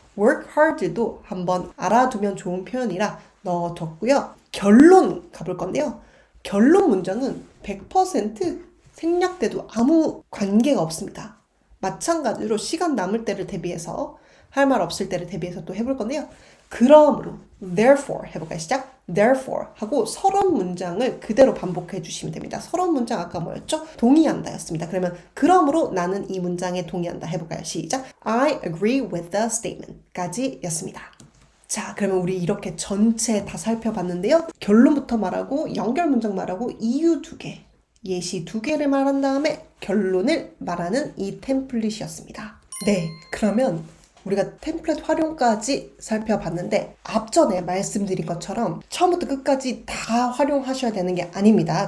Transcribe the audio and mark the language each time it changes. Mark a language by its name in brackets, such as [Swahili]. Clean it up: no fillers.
[Korean] work hard도 한번 알아두면 좋은 표현이라 넣어뒀고요. 결론 가볼 건데요. 결론 문장은 100% 생략돼도 아무 관계가 없습니다. 마찬가지로 시간 남을 때를 대비해서 할 말 없을 때를 대비해서 또 해볼 건데요. 그러므로 therefore 해볼까요? 시작! therefore 하고 서론 문장을 그대로 반복해 주시면 됩니다. 서론 문장 아까 뭐였죠? 동의한다 였습니다. 그러면 그러므로 나는 이 문장에 동의한다 해볼까요? 시작! [English] I agree with the statement [Korean] 까지 였습니다. 자, 그러면 우리 이렇게 전체 다 살펴봤는데요. 결론부터 말하고 연결 문장 말하고 이유 2개, 예시 2개를 말한 다음에 결론을 말하는 이 템플릿이었습니다. 네, 그러면 우리가 템플릿 활용까지 살펴봤는데 앞전에 말씀드린 것처럼 처음부터 끝까지 다 활용하셔야 되는 게 아닙니다.